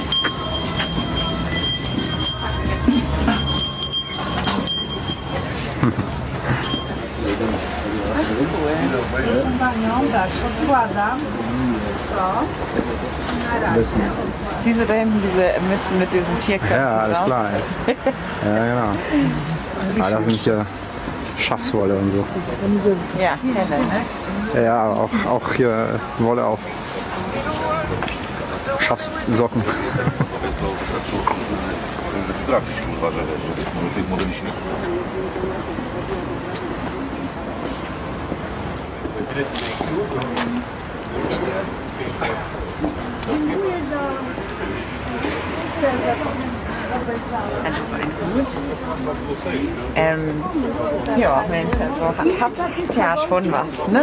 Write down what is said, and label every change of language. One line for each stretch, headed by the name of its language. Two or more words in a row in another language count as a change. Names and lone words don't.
German: Diese da hinten, diese Mützen mit diesen Tierköpfen. Ja, alles drauf. klar. Ja, genau. Ah, das sind hier Schafswolle und so. Ja, Helle, ne? Ja, auch hier Wolle auch. Schafssocken.
Polish: Sprawdzić, kurwa, że tych modeli się nie...
German: Also so ein Hut. Ja, Mensch, also hat ja schon was, ne?